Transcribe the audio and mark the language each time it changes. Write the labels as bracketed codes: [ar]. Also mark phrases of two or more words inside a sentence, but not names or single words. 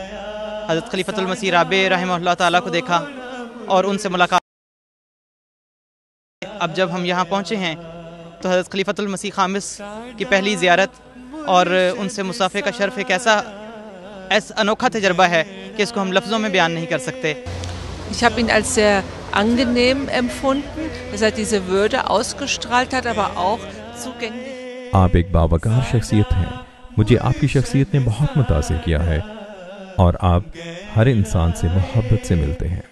[ur] حضرت خلیفۃ المسیح رابع رحمہ اللہ تعالیٰ کو دیکھا اور ان سے ملاقات. اب جب ہم یہاں پہنچے ہیں تو حضرت خلیفۃ المسیح خامس کی پہلی زیارت اور ان سے مصافحے کا شرف ایک ایسا انوکھا تجربہ ہے کہ اس کو ہم لفظوں میں بیان نہیں کر سکتے. [de] Ich habe ihn als sehr angenehm empfunden, dass er diese Würde ausgestrahlt hat, aber auch zugänglich. [ur] آپ ایک باوقار شخصیت ہیں۔ مجھے آپ کی شخصیت نے بہت متاثر کیا ہے اور آپ ہر انسان سے محبت سے ملتے ہیں.